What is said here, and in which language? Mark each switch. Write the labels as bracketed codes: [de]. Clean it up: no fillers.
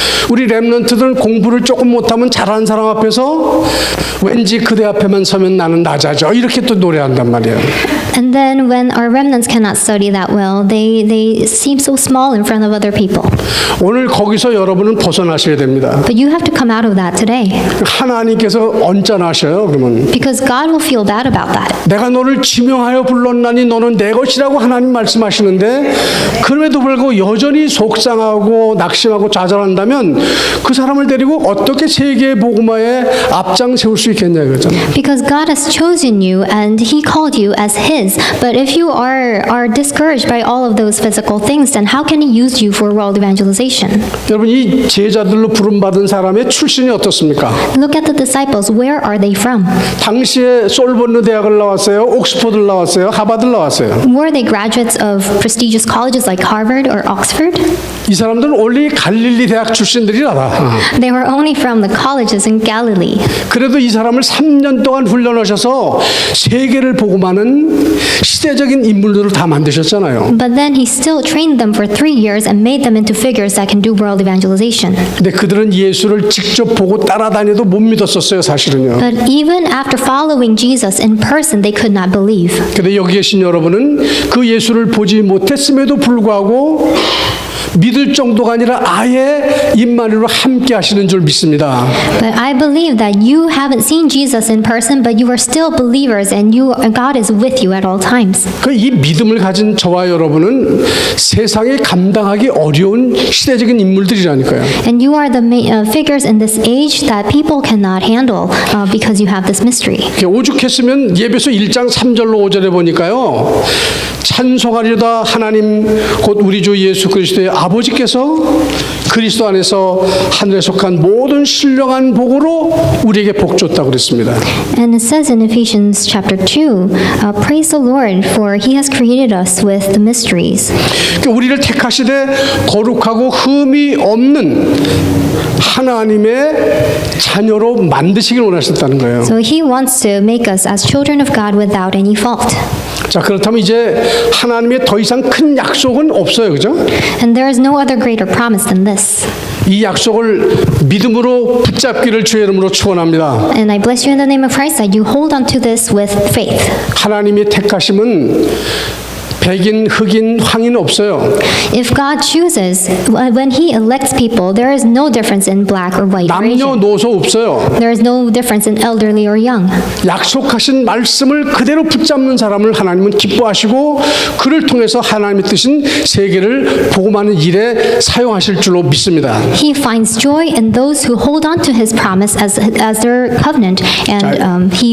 [ko] 우리 렘넌트들은 공부를 조금 못하면 잘하는 사람 앞에서 왠지 그대 앞에만 서면 나는 낮아져 이렇게 또 노래한단 말이에요. [en] And then when our remnants cannot study that well, they seem so small in front of other people. [ko] 오늘 거기서 여러분은 벗어나셔야 됩니다. [en] But you have to come out of that today. [ko] 하나님께서 언짢아하셔요. 그러면 [en] Because God will feel bad about that. [ko] 내가 너를 지명하여 불렀나니 너는 내 것이라고 하나님 말씀하시는데 그럼에도 불구하고 여전히 속상하고 낙심하고 좌절한다면 그 사람을 데리고 어떻게 세계의 복음화에 앞장 세울 수 있겠냐 이거잖아요. [en] Because God has chosen you and He called you as His. But if you are discouraged by all of those physical things, then how can He use you for world evangelization? [ko] 여러분 이 제자들로 부름받은 사람의 출신이 어떻습니까? [en] Look at the disciples. Where are they from? [ko] 당시에 솔본느 대학을 나왔어요. 옥스퍼드를 나왔어요. 하버드를 나왔어요. [en] Were they graduates of prestigious colleges like Harvard or Oxford? [ko] 이 사람들은 원래 갈릴리 대학 출신들이라. [en] They were only from the colleges in Galilee. [ko] 그래도 이 사람을 3년 동안 훈련하셔서 세계를 복음하는 시대적인 인물들을 다 만드셨잖아요. [en] But then He still trained them for 3 years and made them into figures that can do world evangelization. [ko] 근데 그들은 예수를 직접 보고 따라다녀도 못 믿었었어요, 사실은요. [en] But even after following Jesus in person, they could not believe. [ko] 근데 여기 계신 여러분은 그 예수를 보지 못했음에도 불구하고 믿을 정도가 아니라 아예 임마누엘로 함께 하시는 줄 믿습니다. [en] But I believe that you haven't seen Jesus in person, but you are still believers, and God is with you at all times. [ko] 이 믿음을 가진 저와 여러분은 세상에 감당하기 어려운 시대적인 인물들이라니까요. [en] And you are the figures in this age that people cannot handle because you have this mystery. [ko] 오죽했으면 예배소 1장 3절로 5절에 보니까요. 찬송하리로다 하나님 곧 우리 주 예수 그리스도의 아버지께서 그리스도 안에서 하늘에 속한 모든 신령한 복으로 우리에게 복 줬다고 그랬습니다. [en] And it says in Ephesians chapter 2, praise the Lord for He has created us with the mysteries. [ko] 우리를 택하시되 거룩하고 흠이 없는 하나님의 자녀로 만드시길 원하셨다는 거예요. [en] So He wants to make us as children of God without any fault. [ko] 자, 그렇다면 이제 하나님의 더 이상 큰 약속은 없어요. 그죠? [en] And there is no other greater promise than this. [ko] 이 약속을 믿음으로 붙잡기를 주의 이름으로 축원합니다. [en] And I bless you in the name of Christ that you hold on to this with faith. [ko] 하나님의 택하심은 백인, 흑인, 황인 없어요. [en] If God chooses, when He elects people, there is no difference in black or white or Asian. [ko] 남녀노소 없어요. [en] There is no difference in elderly or young. [ko] 약속하신 말씀을 그대로 붙잡는 사람을 하나님은 기뻐하시고 그를 통해서 하나님의 뜻인 세계를 복음하는 일에 사용하실 줄로 믿습니다. [en] He finds joy in those who hold on to His promise as their covenant, and He